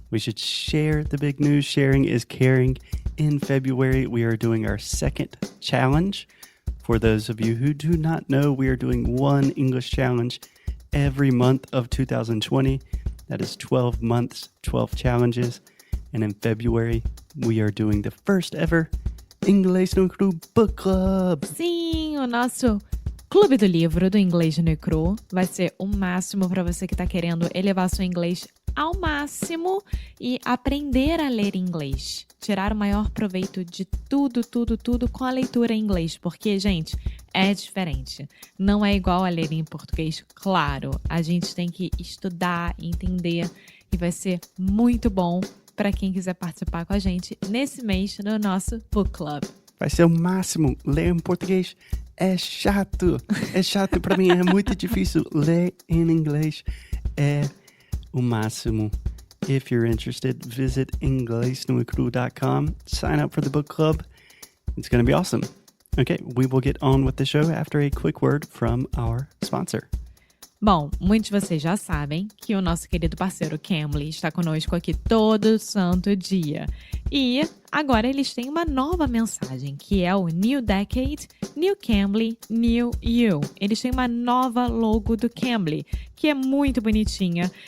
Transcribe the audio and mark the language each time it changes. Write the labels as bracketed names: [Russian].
[English] We should share the big news. Sharing is caring. In February, we are doing our second challenge. For those of you who do not know, we are doing one English challenge every month of 2020. That is 12 months, 12 challenges. And in February, we are doing the first ever Inglês no Cru Book Club. [Portuguese] Sim, o nosso Clube do Livro do Inglês no Cru vai ser o máximo para você que está querendo elevar seu inglês ao máximo e aprender a ler inglês. Tirar o maior proveito de tudo com a leitura em inglês. Porque, gente, é diferente. Não é igual a ler em português. Claro, a gente tem que estudar, entender e vai ser muito bom para quem quiser participar com a gente nesse mês no nosso Book Club. Vai ser o máximo. Ler em português é chato. É chato para mim. É muito difícil. Ler em inglês é o máximo. [English] If you're interested, visit inglesnuecru.com. Sign up for the book club. It's going to be awesome. Okay, we will get on with the show after a quick word from our sponsor. [Portuguese] Bom, muitos de vocês já sabem que o nosso querido parceiro Cambly está conosco aqui todo santo dia. E agora eles têm uma nova mensagem, que é o [English] New Decade, New Cambly, New You. [Portuguese] Eles têm uma nova logo do Cambly, que é muito bonitinha.